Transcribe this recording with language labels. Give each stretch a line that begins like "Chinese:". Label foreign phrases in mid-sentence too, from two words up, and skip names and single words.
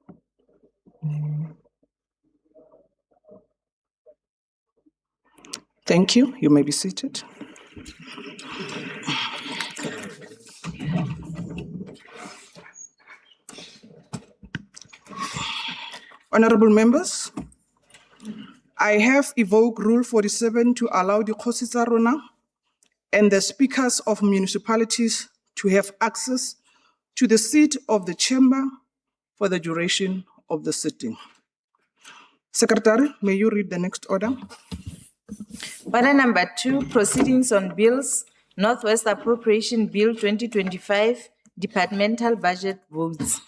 English: Thank you. You may be seated. Honorable members, I have evoked Rule 47 to allow the
Tswana: Kgosi tsa rona
English: and the speakers of municipalities to have access to the seat of the chamber for the duration of the sitting. Secretary, may you read the next order? Order number 2, proceedings on bills, Northwest Appropriation Bill 2025, Departmental Budget votes.